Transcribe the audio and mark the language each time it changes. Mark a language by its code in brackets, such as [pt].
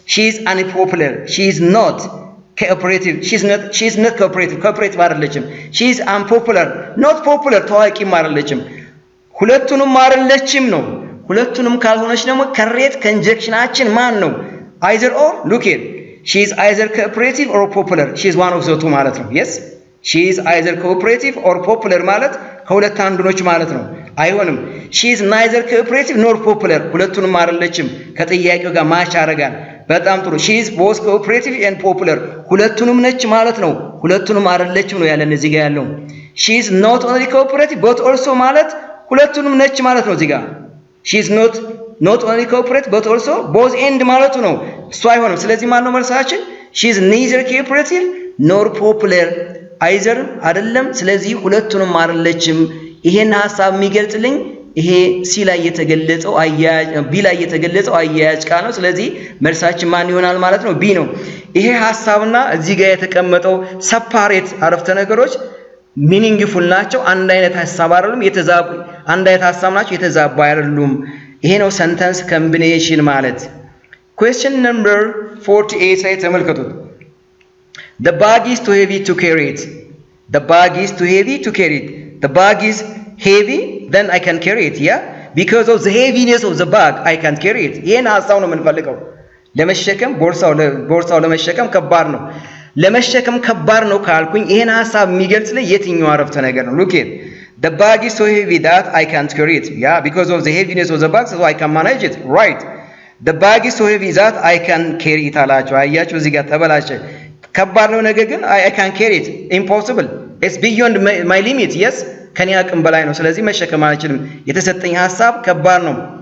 [am] is unpopular [en] she is not cooperative she is not cooperative [am] አይደለችም she is unpopular not popular ታዋቂም አይደለችም ሁለቱንም አይደለችም ነው። ሁለቱንም ካልሆነች ደግሞ correct conjunctionአችን ማን ነው? [en] either or look here she is either cooperative or popular she is one of the two ማለት ነው። yes she is either cooperative or popular ማለት [am] ከሁለት አንዱ ነች ማለት ነው። [en] አይሆንም she is neither cooperative nor popular [am] ሁለቱንም አይደለችም ከጥያቄው ጋር ማች ያደርጋል። [en] በጣም ጥሩ she is both cooperative and popular ሁለቱንም ነች ማለት ነው። ሁለቱንም አይደለችም ነው ያለን እዚህ ጋር ያለው። she is not only cooperative but also ማለት ሁለቱንም ነች ማለት ነው እዚህ ጋር she is not only cooperative but also both and [am] ማለቱ ነው። እሱ አይሆንም። ስለዚህ ማን ነው መልሳችን? [en] she is neither cooperative nor popular [am] either አይደለም። ስለዚህ ሁለቱንም አይደለችም። ይሄን ሐሳብ የሚገልጽልኝ ይሄ ሲ ላይ የተገለጸው አያያዝ ቢ ላይ የተገለጸው አያያዝ ቃል ነው። ስለዚህ መልሳችን ማን ይሆናል ማለት ነው? ቢ ነው። ይሄ ሐሳብና እዚህ ጋር የተቀመጠው ሰፓሬት አረፍተ ነገሮች ሚኒንግፉል ናቸው። አንድ አይነት ሐሳብ አይደሉም። አንድ አይነት ሐሳብ ናቸው፣ የተዛባ አይደሉም። ይሄ ነው ሰንተንስ ኮምቢኔሽን ማለት። question number 48 ላይ ተመልከቱት። [en] the bag is too heavy to carry it the bag is too heavy to carry it the bag is heavy then I can carry it yeah because of the heaviness of the bag I can carry it [am] ይሄን ሐሳብ ነው የምንፈልገው። [en] ለመሸከም ቦርሳው [am] ለመሸከም ከባድ ነው። ለመሸከም ከባድ ነው ካልኩኝ ይሄን ሐሳብ የሚገልጽልኝ የትኛው አረፍተ ነገር ነው? [en] look here the bag is so heavy that I can't carry it yeah because of the heaviness of the bag so I can manage it right the bag is so heavy that I can carry it አላችሁ። [am] አያችሁ እዚህ ጋር ተበላሸ። [en] ከባድ ነው ነገር ግን I can carry it impossible it's beyond my limit yes ከኔ አቅም በላይ ነው። [am] ስለዚህ መሸከም አልችልም። የተሰጠኝ ሐሳብ ከባድ ነው።